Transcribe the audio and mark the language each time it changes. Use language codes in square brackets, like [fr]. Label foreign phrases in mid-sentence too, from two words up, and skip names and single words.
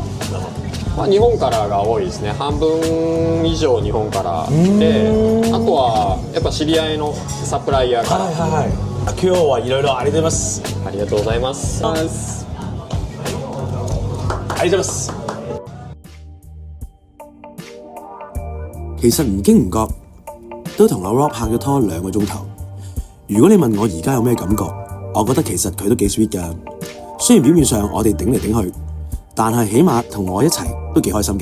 [ja] まあ、日本からが多いですね。半分以上日本からで、あとはやっぱ知り合いのサプライヤーから。はいはいはい。今日はいろいろありがとうございます。ありがとうございます。ありがとうございます。 [yue] 其實唔經唔覺都同阿 Rob 拍咗拖2個鐘頭。如果你問我而家有咩感覺，我覺得其實佢都幾 sweet 㗎。雖然表面上我哋頂嚟頂去，但係起碼同我一齊都幾開心嘅。